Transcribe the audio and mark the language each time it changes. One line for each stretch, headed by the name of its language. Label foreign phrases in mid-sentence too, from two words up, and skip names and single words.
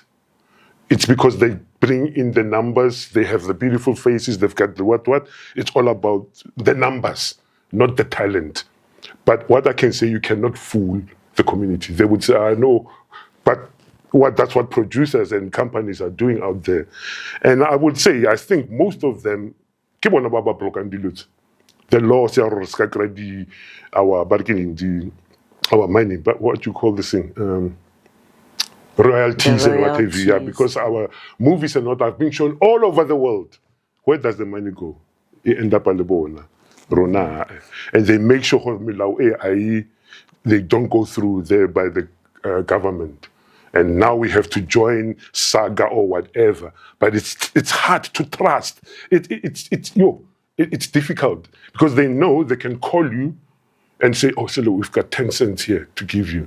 English: It's because they bring in the numbers, they have the beautiful faces, they've got the what. It's all about the numbers, not the talent. But what I can say, you cannot fool the community. They would say, I know, but that's what producers and companies are doing out there. And I would say, I think most of them,
Tswana: ke bona ba ba blokang dilo tse.
English: The laws are our bargaining, our mining, but what you call this thing? Royalties The and what have you. Yeah, royalties. because our movies and what have been shown all over the world. Where does the money go? It end up at the bona. Rona. And they make sure they don't go through there by the government. And now we have to join Saga or whatever. But it's hard to trust. It's difficult because they know they can call you and say, oh, Silo, we've got 10 cents here to give you.